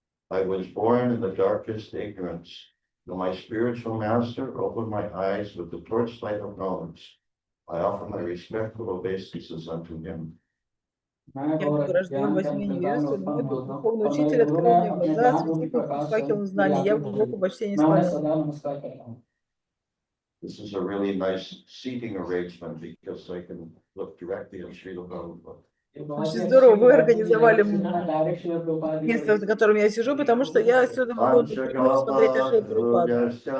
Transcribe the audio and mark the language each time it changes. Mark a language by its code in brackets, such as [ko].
[en] I was born in the darkest ignorance. Though my spiritual master opened my eyes with the torchlight of knowledge, I offer my respectful obeisances unto him. [hi] मैं [ru] Я был рожден во тьме невежества, но мой духовный учитель открыл мне глаза, осветив их путь факелом знаний. Я в глубоком почтении склоняю. [en] This is a really nice seating arrangement because I can look directly at Srila Prabhupada. [ru] Очень здорово, вы организовали место, за которым я сижу, потому что я отсюда могу напрямую смотреть на Шрилу Прабхупаду.